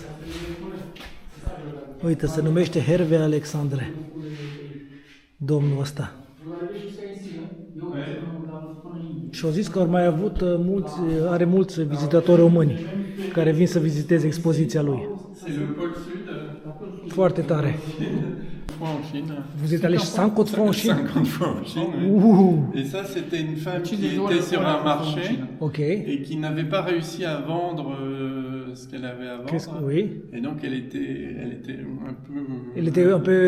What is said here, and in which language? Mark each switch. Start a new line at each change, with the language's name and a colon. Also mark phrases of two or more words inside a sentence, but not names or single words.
Romanian: Uite, se numește Herve Alexandre. Domnul ăsta. Și au zis că au mai avut are mulți vizitatori români care vin să viziteze expoziția lui.
French: C'est le pôle sud.
Romanian: Foarte tare.
French: Fois en Chine. Vous êtes allé 50 fois en Chine? 50 fois en Chine. Oui. Ouh. Et ça, c'était une femme qui des jours, était elle sur prend un la marché Chine. Ok. et qui n'avait pas réussi à vendre ce qu'elle avait à Qu'est-ce vendre. que... Oui. Et donc, elle était un peu. Elle était un peu